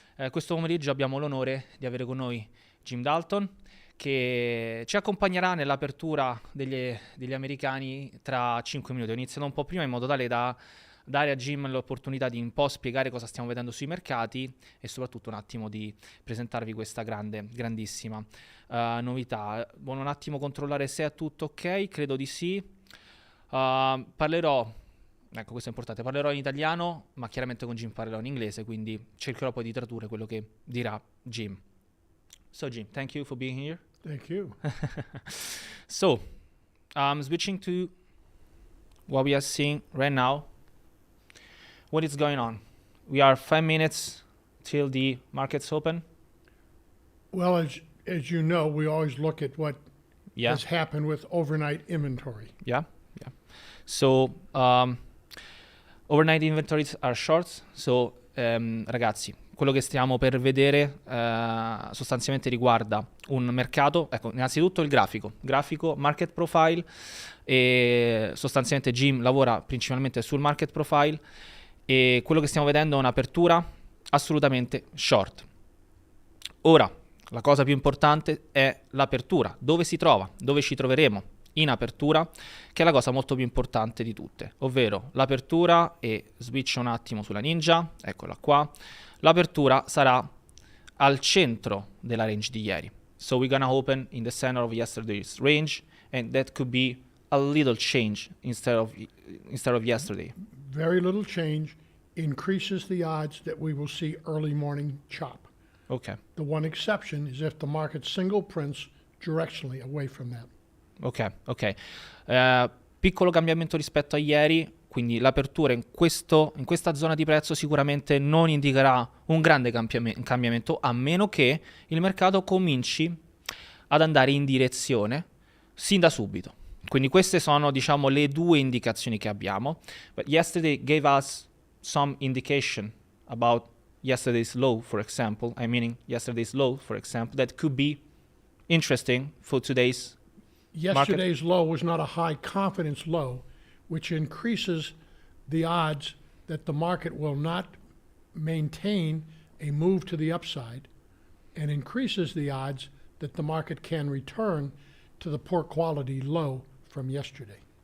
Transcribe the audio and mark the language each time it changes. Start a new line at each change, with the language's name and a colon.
Italian: Questo pomeriggio abbiamo l'onore di avere con noi Jim Dalton, che ci accompagnerà nell'apertura degli americani tra 5 minuti. Ho iniziato un po' prima in modo tale da dare a Jim l'opportunità di un po' spiegare cosa stiamo vedendo sui mercati e soprattutto un attimo di presentarvi questa grandissima novità. Buono un attimo controllare se è tutto ok, credo di sì. Parlerò, ecco questo è importante, parlerò in italiano, ma chiaramente con Jim parlerò in inglese, quindi cercherò poi di tradurre quello che dirà Jim.
English: So Jim, thank you for being here. Thank you. So, switching to what we are seeing right now. What is going on? We are 5 minutes till the markets open. Well, as you know, we always look at what Yeah, has happened with overnight inventory. yeah. So, overnight inventories are short.
Italian: So, ragazzi, quello che stiamo per vedere sostanzialmente riguarda un mercato. Ecco, innanzitutto il grafico market profile, e sostanzialmente Jim lavora principalmente sul market profile e quello che stiamo vedendo è un'apertura assolutamente short. Ora, la cosa più importante è l'apertura, dove si trova, dove ci troveremo in apertura, che è la cosa molto più importante di tutte, ovvero l'apertura, e switch un attimo sulla Ninja, eccola qua. L'apertura sarà al centro della range di ieri.
English: So we're gonna open in the center of yesterday's range, and that could be a little change instead of yesterday. Very little change increases the odds that we will see early morning chop. Ok. The one exception is if the market single prints directionally away from that. Ok.
Italian: Piccolo cambiamento rispetto a ieri, quindi l'apertura in questa zona di prezzo sicuramente non indicherà un grande cambiamento, a meno che il mercato cominci ad andare in direzione sin da subito. Quindi queste sono, diciamo, le due indicazioni che abbiamo.
English: But yesterday gave us some indication about yesterday's low, for example. That could be interesting for today's Yesterday's low was not a high confidence low, which increases the odds that the market will not maintain a move to the upside and increases the odds that the market can return to the poor quality low from yesterday.